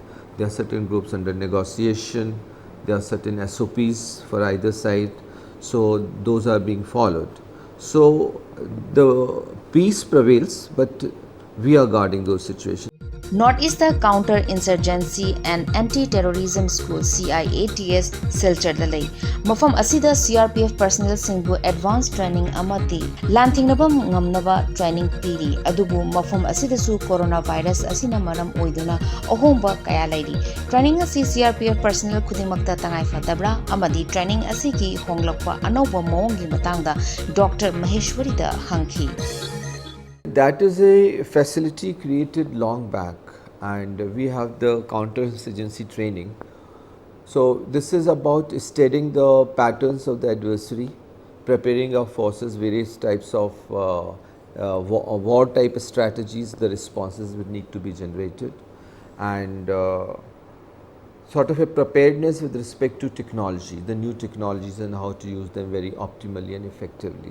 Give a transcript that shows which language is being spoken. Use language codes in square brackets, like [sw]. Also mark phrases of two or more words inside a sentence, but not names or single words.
[en] There are certain groups under negotiation. There are certain SOPs for either side. So, those are being followed. So, the peace prevails, but we are guarding those situations. Northeast Counter-Insurgency and Anti-Terrorism School CIATS Silchar Lalay. [mni] Mafam asida CRPF personnel singbu [en] advanced training [mni] amati lanthingnabam ngamnaba training piri adubu mafam asida su coronavirus asina maram oiduna ahomba kaya lairi. Training asi CRPF personnel khudimakta tangai fadabra amadi training asi ki honglakpa anauba mawongi matangda Dr. Maheshwari da hangki. [en] That is a facility created long back, and we have the counterinsurgency training. So, this is about studying the patterns of the adversary, preparing our forces, various types of war type strategies, the responses would need to be generated, and sort of a preparedness with respect to technology, the new technologies and how to use them very optimally and effectively.